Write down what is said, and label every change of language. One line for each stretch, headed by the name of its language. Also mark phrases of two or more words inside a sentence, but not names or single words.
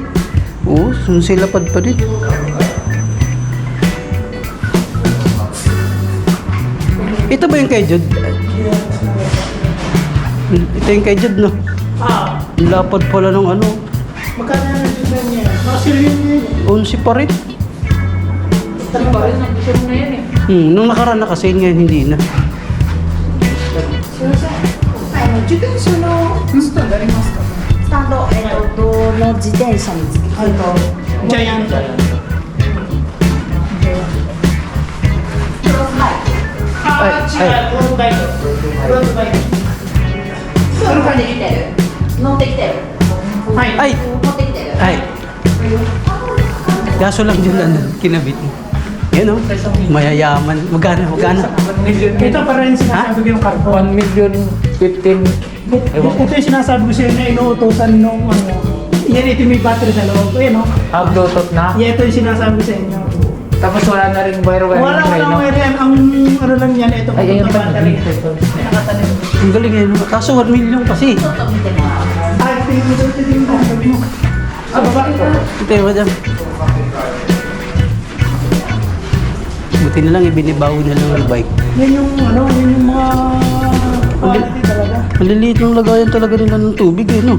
Filipino: Oo, 11 lapad pa din. Ito ba yung kay Jude? Ito yung kay Jude, no? Ang lapad pala ng ano. Magkano na design niya? Nakasilin niya yun. 11 pa rin. Pa rin ang design na yan eh. Nung nakaraan na kasi ngayon hindi na.
Japanese: 自転車のスタンドありますか？スタンド、の自転車につけて、ジャイアント。ロードバイク。ロードバイク。乗ってきてる。乗ってきてる。はい。
Filipino: Ay!
Japanese: 乗ってきてる。
Filipino: Ay! Kaso lang dyan ano, kinabit mo. Yan o, mayayaman. Magkano? Ito pa rin sinasabi ko yung carbon. 1 million 15. Ewan ko. Ito yung sinasabi ko sa'yo na inuutosan nung ano. Yan, ito may battery sa loob. Ayan o. Bluetooth na. Yan, ito yung sinasabi ko sa inyo. Tapos wala na rin wire Wala no? wire yan. Ang ano lang yan, ito Ay, ayun yung pa. battery. Nakatanim. Ang galing ngayon. Kaso 1 million kasi.
Japanese: ちょっと見てもらう。
Filipino: Ay, tingin mo. Sabi mo. Sa baba ito. Ito yung madam. Buti na lang ibinibaw na lang yung bike. Yan yung ano, yan yung mga quality talaga. Maliliit ng lagayan talaga nila ng tubig eh, no?